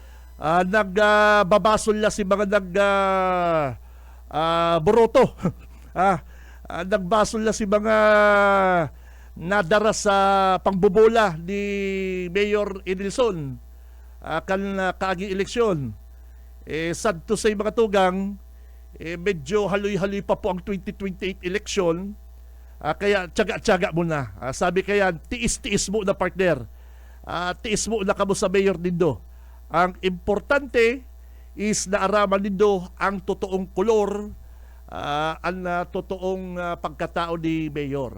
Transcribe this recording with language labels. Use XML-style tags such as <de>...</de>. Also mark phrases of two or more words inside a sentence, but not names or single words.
<bik>Nagbabasol na si mga boroto. Nagbasol na si mga nadara sa pangbobola ni Mayor Edilson kaaging eleksyon.</bik> <en>Sad to say</en> <bik>mga tugang, medyo haloy-haloy pa po ang 2028 eleksyon. Kaya tiyaga-tiyaga mo na. Sabi kaya, tiis-tiis mo na partner. Tiis mo na kamo sa Mayor nindo. Ang importante is naaraman nindo ang totoong kolor totoong pagkatao ni Mayor.</bik>